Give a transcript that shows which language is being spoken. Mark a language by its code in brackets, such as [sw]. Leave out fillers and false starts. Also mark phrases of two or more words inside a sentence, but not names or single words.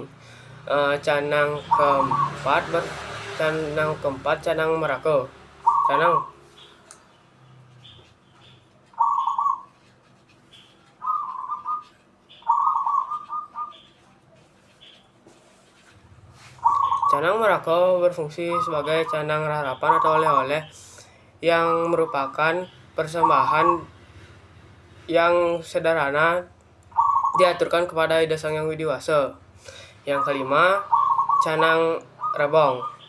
[id] Canang keempat, canang meraka. Canang meraka berfungsi sebagai canang harapan atau oleh-oleh yang merupakan persembahan yang sederhana diaturkan kepada Ida Sang Hyang Widi Wasa. Yang kelima, canang rebong.